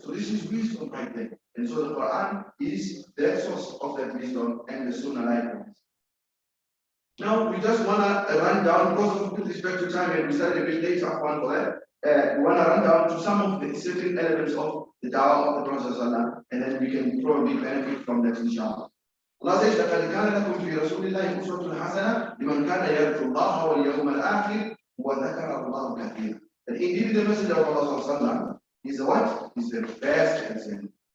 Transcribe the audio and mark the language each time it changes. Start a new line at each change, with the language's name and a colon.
English: So this is wisdom right there. And so the Quran is the source of that wisdom, and the Sunnah likewise. Now we just want to run down, because with respect to time, and we started a bit later one for that. We want to run down to some of the certain elements of the Dawah of the Prophet, and then we can probably benefit from that inshallah. Allah says,
Arabic: لَقَدْ كَانَ لَكُمْ فِي رَسُولِ اللَّهِ أُسْوَةٌ حَسَنَةٌ لِمَنْ كَانَ يَرْجُو اللَّهَ وَالْيَوْمَ الْآخِرَ وَذَكَرَ اللَّهَ كَثِيرًا.
English: And indeed the Messenger of Allah is the what? Is the best example.